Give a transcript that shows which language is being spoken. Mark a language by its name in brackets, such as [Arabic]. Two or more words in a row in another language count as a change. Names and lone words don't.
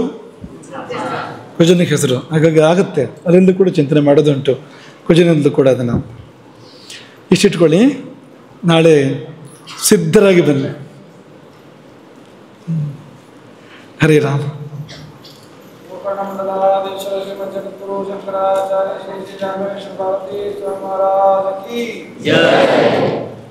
[Kannada] ಕುಜನಿಗೆ ಹೆಸರು. ಹಾಗಾಗಿ ಆಗುತ್ತೆ, ಅದರಿಂದ ಕೂಡ ಚಿಂತನೆ ಮಾಡೋದುಂಟು, ಕುಜನಿಂದಲೂ ಕೂಡ ಅದನ್ನು. ಇಷ್ಟಿಟ್ಕೊಳ್ಳಿ. ನಾಳೆ ಸಿದ್ಧರಾಗಿ ಬನ್ನಿ. ಹರೇ ರಾಮ. [Hindi] नमदादेश्वर श्रीमद जगद्गुरु शंकराचार्य श्री श्री रामेश्वर भारती स्वामी महाराज की जय।